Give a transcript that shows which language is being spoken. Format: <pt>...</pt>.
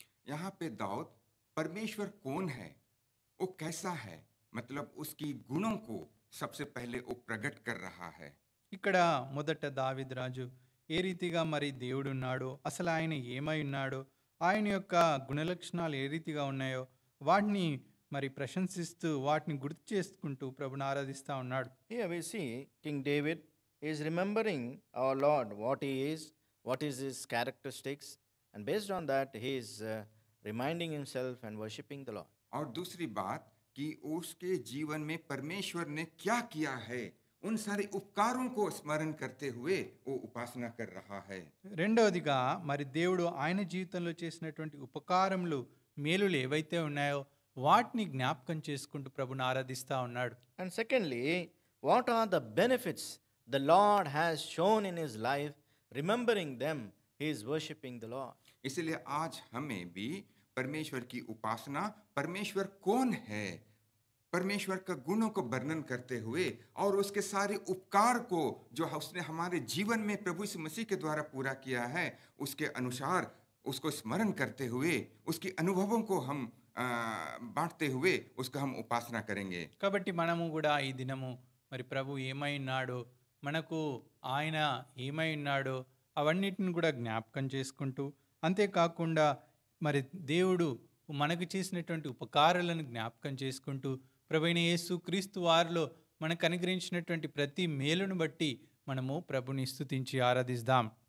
<hi>यहाँ पे दाऊद परमेश्वर कौन है, वो कैसा है, मतलब उसकी गुणों को सबसे पहले वो प्रकट कर रहा है.</hi> <te>ఇక్కడ మొదట దావీదు రాజు ఏ రీతిగా మరి దేవుడు ఉన్నాడో, అసలు ఆయన ఏమై ఉన్నాడో, ఆయన యొక్క గుణలక్షణాలు ఏ రీతిగా ఉన్నాయో వాటిని మరి ప్రశంసిస్తూ వాటిని గుర్తు చేసుకుంటూ ప్రభుని ఆరాధిస్తూ ఉన్నాడు.</te> <en>Here we see King David is remembering our Lord, what is his characteristics, and based on that he is reminding himself and worshipping the Lord.</en> <hi>और दूसरी बात कि उसके जीवन में परमेश्वर ने क्या किया है, उन सारे उपकारों को स्मरण करते हुए वो उपासना कर रहा है.</hi> <te>రెండవదిగా మరి దేవుడు ఆయన జీవితంలో చేసినటువంటి ఉపకారములు, మేలులు ఏవైతే ఉన్నాయో వాటిని జ్ఞాపకం చేసుకుంటూ ప్రభుని ఆరాధిస్తూ ఉన్నాడు.</te> <en>And secondly, what are the benefits the Lord has shown in his life? Remembering them, he is worshipping the Lord.</en> <hi>इसलिए आज हमें भी परमेश्वर की उपासना, परमेश्वर कौन है, परमेश्वर का गुणों को वर्णन करते हुए और उसके सारे उपकार को जो उसने हमारे जीवन में प्रभु यीशु मसीह के द्वारा पूरा किया है, उसके अनुसार उसको स्मरण करते हुए उसके अनुभवों को हम बांटते हुए उसका हम उपासना करेंगे.</hi> <te>కాబట్టి మనము కూడా ఈ దినము మరి ప్రభు ఏమై ఉన్నాడో, మనకు ఆయన ఏమై ఉన్నాడో అవన్నిటిని కూడా జ్ఞాపకం చేసుకుంటూ, అంతేకాకుండా మరి దేవుడు మనకు చేసినటువంటి ఉపకారాలను జ్ఞాపకం చేసుకుంటూ, ప్రభువైన యేసు క్రీస్తు వారిలో మనకు అనుగ్రహించినటువంటి ప్రతి మేలును బట్టి మనము ప్రభుని స్తుతించి ఆరాధిద్దాం.</te>